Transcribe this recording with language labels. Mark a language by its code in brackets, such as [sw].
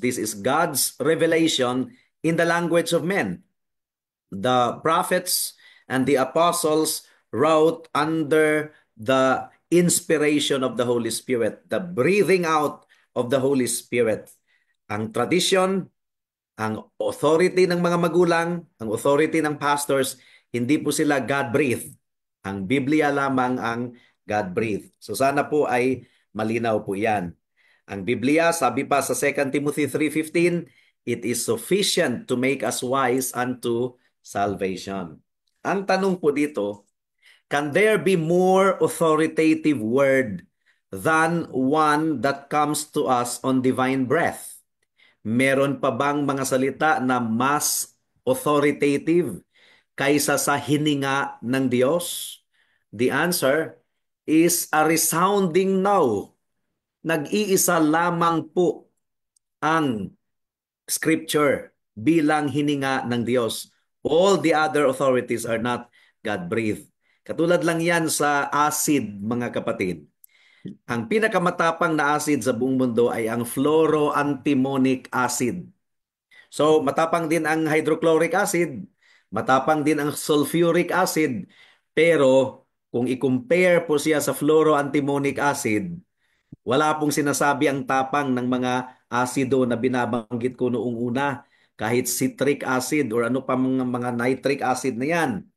[en] This is God's revelation in the language of men. The prophets and the apostles wrote under the inspiration of the Holy Spirit, the breathing out of the Holy Spirit. [tl] Ang tradition, ang authority ng mga magulang, ang authority ng pastors, hindi po sila God-breathed. Ang Biblia lamang ang God-breathed. So sana po ay malinaw po yan. Ang Biblia, sabi pa sa 2 Timothy 3:15, [en] It is sufficient to make us wise unto salvation. [tl] Ang tanong po dito, [en] can there be more authoritative word than one that comes to us on divine breath? [tl] Meron pa bang mga salita na mas authoritative kaysa sa hininga ng Diyos? [en] The answer is a resounding no. [tl] Nag-iisa lamang po ang Scripture bilang hininga ng Diyos. [en] All the other authorities are not God-breathed. [tl] Katulad lang yan sa acid, mga kapatid. Ang pinakamatapang na acid sa buong mundo ay ang fluoroantimonic acid. So, matapang din ang hydrochloric acid, matapang din ang sulfuric acid, pero kung i-compare po siya sa fluoroantimonic acid, wala pong sinasabi ang tapang ng mga asido na binabanggit ko noong una, kahit citric acid or ano pa mga nitric acid na yan.